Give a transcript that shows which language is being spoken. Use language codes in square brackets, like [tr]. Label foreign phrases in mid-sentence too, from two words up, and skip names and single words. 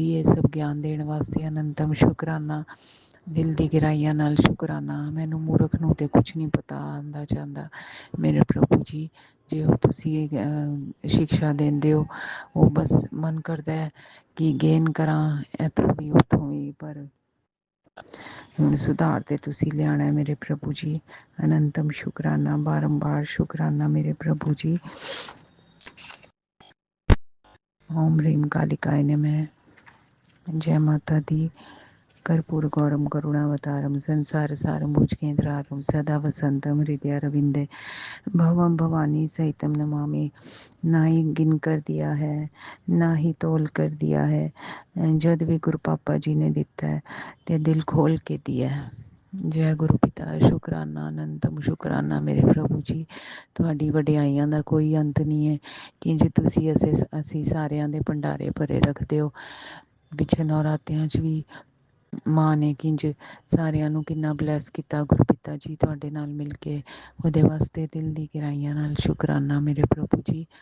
[pa] ਇਹ ਸਭ ਗਿਆਨ ਦੇਣ ਵਾਸਤੇ ਅਨੰਤਮ ਸ਼ੁਕਰਾਨਾ ਦਿਲ ਦੀ ਗਹਿਰਾਈਆਂ ਨਾਲ ਸ਼ੁਕਰਾਨਾ ਮੈਨੂੰ ਮੂਰਖ ਨੂੰ ਤੇ ਕੁਛ ਨਹੀਂ ਪਤਾ ਆਉਂਦਾ ਜਾਂਦਾ ਮੇਰੇ ਪ੍ਰਭੂ ਜੀ ਜੇ ਉਹ ਤੁਸੀਂ ਸਿੱਖਿਆ ਦਿੰਦੇ ਹੋ ਉਹ ਬਸ ਮਨ ਕਰਦਾ ਹੈ ਕਿ ਗੇਨ ਕਰਾਂ ਇੱਥੋਂ ਵੀ ਉੱਥੋਂ ਵੀ ਪਰ ਹੁਣ ਸੁਧਾਰ ਤੇ ਤੁਸੀਂ ਲਿਆਉਣਾ ਮੇਰੇ ਪ੍ਰਭੂ ਜੀ ਅਨੰਤਮ ਸ਼ੁਕਰਾਨਾ ਬਾਰੰਬਾਰ ਸ਼ੁਕਰਾਨਾ ਮੇਰੇ ਪ੍ਰਭੂ ਜੀ [sa] ॐ ह्रीं कालिकाय नमः [pa] ਜੈ ਮਾਤਾ ਦੀ [sa] कर्पूर गौरम करुणावतारम संसार सारम भुजगेंद्रारम सदा वसंतम हृदय रविंदे भवम भवानी सहितम नमामि [hi] ना ही गिन कर दिया है ना ही तोल कर दिया है [pa] ਜਦ ਭੀ ਗੁਰੂ ਪਾਪਾ ਜੀ ਨੇ ਦਿਤਾ ਹੈ ਤੇ ਦਿਲ ਖੋਲ੍ਹ ਕੇ ਦਿਆ ਹੈ ਜੈ ਗੁਰੂ ਪਿਤਾ ਸ਼ੁਕਰਾਨਾ ਅਨੰਤਮ ਸ਼ੁਕਰਾਨਾ ਮੇਰੇ ਪ੍ਰਭੂ ਜੀ ਤੁਹਾਡੀ ਵਡਿਆਈਆਂ ਦਾ ਕੋਈ ਅੰਤ ਨਹੀਂ ਹੈ ਕਿ ਜੇ ਤੁਸੀਂ ਅਸੀਂ ਸਾਰਿਆਂ ਦੇ ਭੰਡਾਰੇ ਭਰੇ ਰੱਖਦੇ ਹੋ ਪਿੱਛੇ ਨੌਰਾਤਿਆਂ 'ਚ ਵੀ ਮਾਂ ਨੇ ਕਿੰਜ ਸਾਰਿਆਂ ਨੂੰ ਕਿੰਨਾ ਬਲੈਸ ਕੀਤਾ ਗੁਰਪਿਤਾ ਜੀ ਤੁਹਾਡੇ ਨਾਲ ਮਿਲ ਕੇ ਉਹਦੇ ਵਾਸਤੇ ਦਿਲ ਦੀ ਗਹਿਰਾਈਆਂ ਨਾਲ ਸ਼ੁਕਰਾਨਾ ਮੇਰੇ ਪ੍ਰਭੂ ਜੀ